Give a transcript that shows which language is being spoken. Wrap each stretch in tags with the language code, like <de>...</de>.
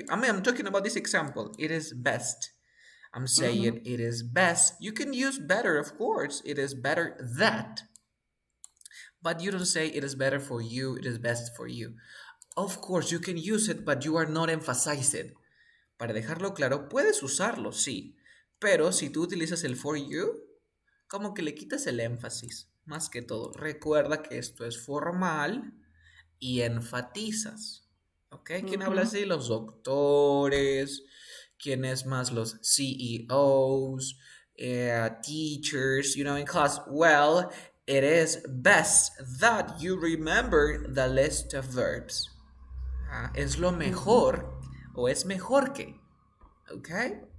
<en>I mean, I'm talking about this example. It is best. I'm Mm-hmm. saying it is best. You can use better, of course. It is better that. But you don't say it is better for you, it is best for you. Of course, you can use it, but you are not emphasizing.</en> <es>Para dejarlo claro, puedes usarlo, sí. Pero si tú utilizas el</es> <en>for you,</en> <es>como que le quitas el énfasis. Más que todo, recuerda que esto es formal y enfatizas. ¿Ok? ¿Quién habla Mm-hmm. así? Los doctores. ¿Quién es más? Los CEOs,</es> <en>teachers, in class. Well, it is best that you remember the list of verbs.</en> <es>Es lo Mm-hmm. mejor o es mejor que. Okay?</es>